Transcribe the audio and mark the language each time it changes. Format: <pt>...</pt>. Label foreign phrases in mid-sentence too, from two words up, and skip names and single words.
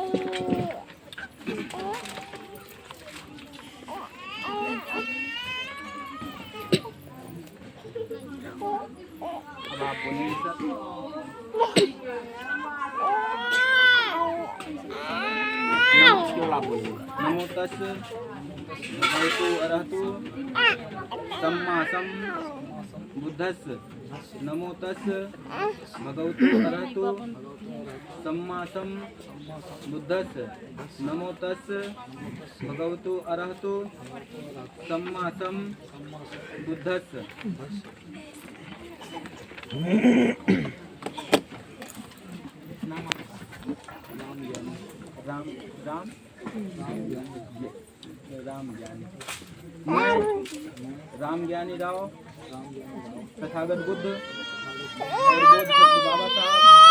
<hi>अब आप बोलिए सर। आप बोलिए</hi> <pi>नमो तस् भगवतो अरहतो सम्मा बुद्धस्य। नमो तस् भगवतो अरहतो सम्मा बुद्धस्य। नमो तस् भगवतो अरहतो सम्मा बुद्धस्य।</pi> <hi>राम ज्ञानी राव तथागत बुद्ध और बोध सत्य बाबा</hi>